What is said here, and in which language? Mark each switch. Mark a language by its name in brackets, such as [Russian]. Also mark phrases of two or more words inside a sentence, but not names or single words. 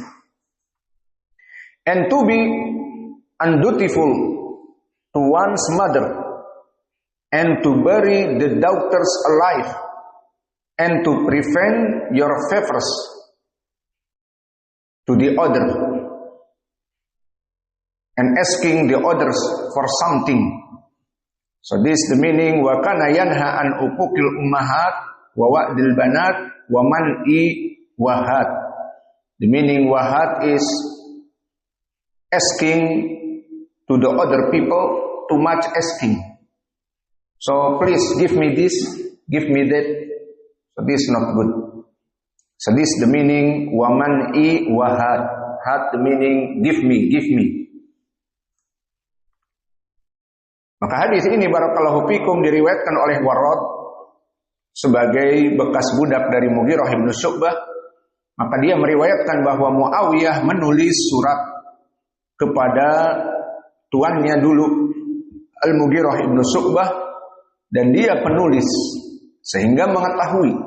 [English] and to be undutiful to one's mother, and to bury the daughters alive, and to prevent your favors to the other, and asking the others for something. So this is the meaning [Arabic] وكان ينهى عن عقوق الأمهات ووأد البنات ومنع وهات. [English] The meaning wahat is asking to the other people, too much asking. So please give me this, give me that. So this is not good. So this is the meaning [Arabic] ومنع وهات. [English] Hat the meaning give me, give me. [Indonesian] Maka hadis ini [Arabic] بارك الله فيكم [Indonesian] diriwayatkan oleh Warad sebagai bekas budak dari Mughirah ibn Syu'bah. Maka dia meriwayatkan bahwa Muawiyah menulis surat kepada tuannya dulu Al-Mughirah ibn Syu'bah, dan dia penulis sehingga mengetahui.